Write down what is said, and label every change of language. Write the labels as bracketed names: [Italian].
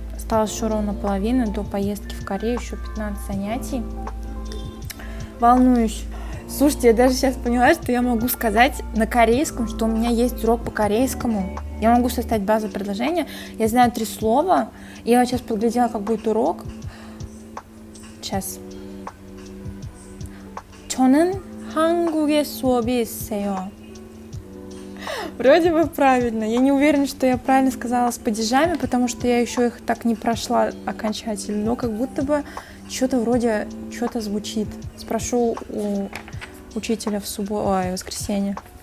[Russian] Осталось еще ровно половина до поездки в Корею. Еще 15 занятий. Волнуюсь. Слушайте, я даже сейчас поняла, что я могу сказать на корейском, что у меня есть урок по корейскому. Я могу составить базовое предложение. Я знаю 3 слова. Я вот сейчас подглядела, как будет урок. Сейчас. [Korean] 저는 한국에 수업이 있어요. [Russian] Вроде бы правильно. Я не уверена, что я правильно сказала с падежами, потому что я еще их так не прошла окончательно. Но как будто бы что-то вроде что-то звучит. Спрошу у учителя в воскресенье.